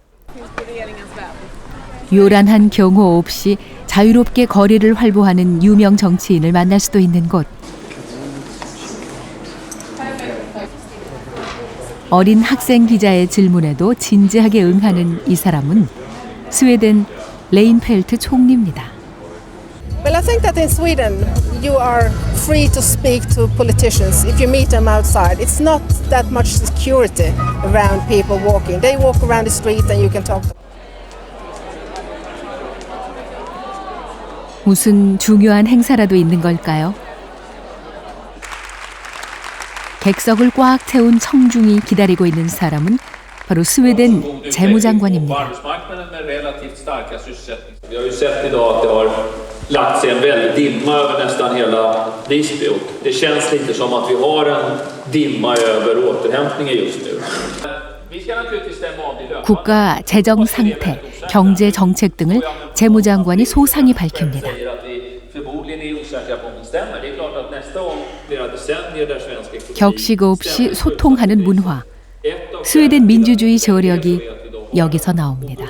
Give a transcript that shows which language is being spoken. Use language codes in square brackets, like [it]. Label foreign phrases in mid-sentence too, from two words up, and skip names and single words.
[ko] 요란한 경호 없이 자유롭게 거리를 활보하는 유명 정치인을 만날 수도 있는 곳. 어린 학생 기자의 질문에도 진지하게 응하는 이 사람은 스웨덴 레인펠트 총리입니다. [en] Well, I think that in Sweden you are free to speak to politicians if you meet them outside. It's not that much security around people walking. They walk around the street and you can talk to them. [ko] 무슨 중요한 행사라도 있는 걸까요? 객석을 꽉 채운 청중이 기다리고 있는 사람은 바로 스웨덴 재무장관입니다. [sv] Vi har ju sett idag att det har lagt sig en väldig dimma över nästan hela Visby. Det känns lite som att vi har en dimma över återhämtningen just nu. [ko] 국가 재정 상태, 경제 정책 등을 재무장관이 소상히 밝힙니다. 격식 없이 소통하는 문화, 스웨덴 민주주의 저력이 여기서 나옵니다.